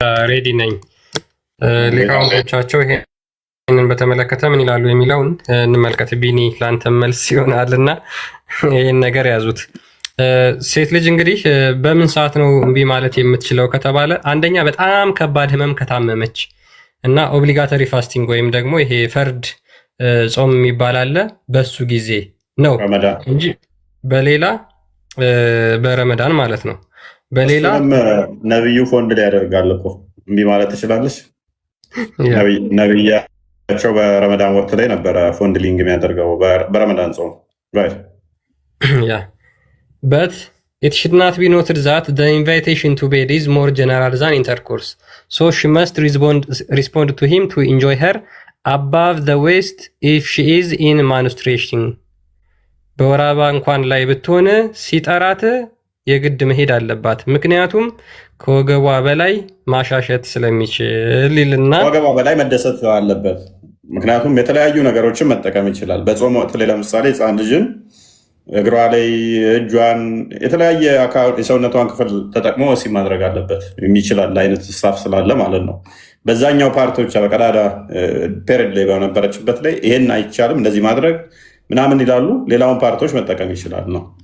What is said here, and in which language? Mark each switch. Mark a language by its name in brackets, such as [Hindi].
[Amharic] ሬዲ ነኝ። ሊቃውንቶቻቸው ይሄንን በተመለከተ ምን ይላሉ የሚለውን እንመልከት። ቢኒ ለአንተ መልስ ይሆናልና ይህን ነገር ያዙት። ሴት ልጅ እንግዲህ በምን ሰዓት ነው እምቢ ማለት የምትችለው ከተባለ አንደኛ በጣም ከባድ ህመም ከታመመች እና ኦብሊጋተሪ ፋስቲንግ ወይም ደግሞ ይሄ ፈርድ ጾም የሚባል አለ፣ በሱ ጊዜ ነው እንጂ በሌላ በረመዳን ማለት ነው። በሌላ ነብዩ ፎንድ ላይ ያደርጋል እኮ እምቢ ማለት ትችላለች። ነብያቸው በረመዳን ወቅት ላይ ነበረ ፎንድሊንግ የሚያደርገው በረመዳን ጾም በት [English] It should not be noted that the invitation to bed is more general than intercourse. So she must respond to him to enjoy her above the waist if she is in menstruation. [Amharic] በወር አበባ እንኳን ላይ ብትሆን ሲጠራት የግድ መሄድ አለባት። ምክንያቱም ከወገቧ በላይ ማሻሸት ስለሚችል ይልና ከወገቧ በላይ መደሰት አለበት። ምክንያቱም የተለያዩ ነገሮችን መጠቀም ይችላል። በጾም ወቅት ላይ ለምሳሌ ሕፃን ልጅን እግሯ ላይ እጇን የተለያየ የሰውነቷን ክፍል ተጠቅሞ ወሲብ ማድረግ አለበት የሚችላል አይነት ስታፍ ስላለ ማለት ነው። በዛኛው ፓርቶች በቀዳዳ ፔሪድ ላይ በነበረችበት ላይ ይሄን አይቻልም እንደዚህ ማድረግ ምናምን ይላሉ። ሌላውን ፓርቶች መጠቀም ይችላል ነው።